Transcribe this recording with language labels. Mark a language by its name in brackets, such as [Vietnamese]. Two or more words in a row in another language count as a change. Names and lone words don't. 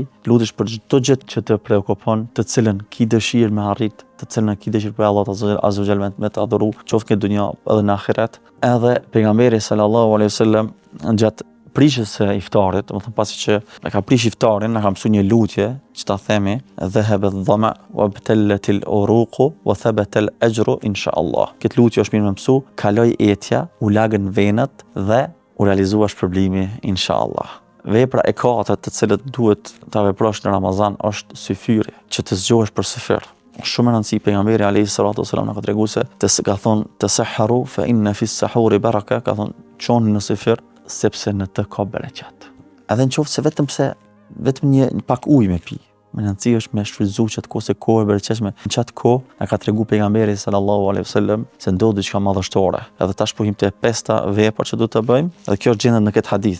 [Albanian] Lutesh për çdo gjë që të preokupon, të cilën ki dëshirë me arrit, të cilën ki dëshirë për Allah [Arabic] عز وجل [Albanian] me të adhuru, qoftë në dunja edhe në ahiret. Edhe pejgamberi [Arabic] صلى الله عليه وسلم [Albanian] gjatë prishjes së iftarit, domethënë pasi që e ka prish iftarin, na ka mësuar një lutje që ta themi: [Arabic] "ذهب الظمأ وابتلت العروق وثبت الأجر إن شاء الله." [Albanian] Këtë lutje është mirë më mësu, kaloi etja, u lagën venët dhe u realizua shpërblimi [Arabic] إن شاء الله. [Albanian] Vepra e katërt të cilët duhet ta veprosh në Ramazan është syfyri, që të zgjohesh për syfir. Shumë e rëndësishme, pejgamberi [Arabic] عليه الصلاة والسلام [Albanian] na ka treguar se ka thonë [Arabic] تسحروا فإن في السحور بركة, [Albanian] ka thonë çoni në syfir sepse në të ka bereqet. Edhe nëse vetëm një pak ujë me pi, më rëndësi është me shfrytzu çat kohë se kohë e bereqeshme. Në çat kohë na ka tregu pejgamberi [Arabic] صلى الله عليه وسلم [Albanian] se ndodh diçka madhështore. Edhe tash po him te 5 vepra që duhet të bëjmë, edhe kjo është gjendet në këtë hadith.